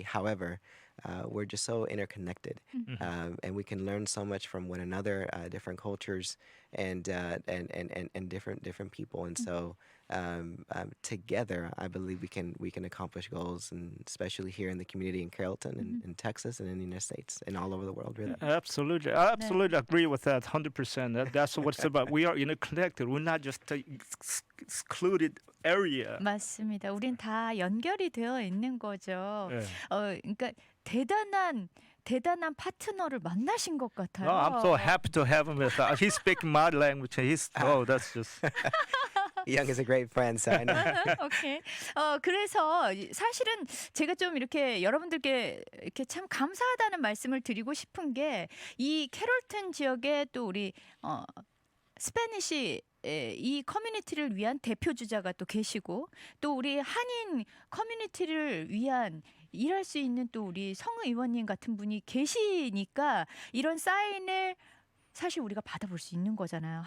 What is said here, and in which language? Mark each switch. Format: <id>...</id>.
<en>However, we're just so interconnected, and we can learn so much from one another, different cultures and different people, and so together, I believe we can accomplish goals, and especially here in the community in Carrollton and in Texas and in the United States and all over the world, really. Absolutely, I absolutely agree with that 100%. That's what it's about. We are interconnected. We're not just a excluded area.</en> <ko>맞습니다. 우린 다 연결이 되어 있는 거죠. 네. 그러니까 대단한 파트너를 만나신 것 같아요.</ko> <en>No, I'm so happy to have him. He's speaking my language. That's just. Young is a great friend, so I know. 오케이.</en> <ko>그래서 사실은 제가 좀 이렇게 여러분들께 이렇게 참 감사하다는 말씀을 드리고 싶은 게 이 캐롤턴 지역에 또 우리 스페니시 이 커뮤니티를 위한 대표 주자가 또 계시고 또 우리 한인 커뮤니티를 위한 일할 수 있는 또 우리 성 의원님 같은 분이 계시니까 이런 사인을 사실 우리가 받아볼 수 있는 거잖아요.</ko>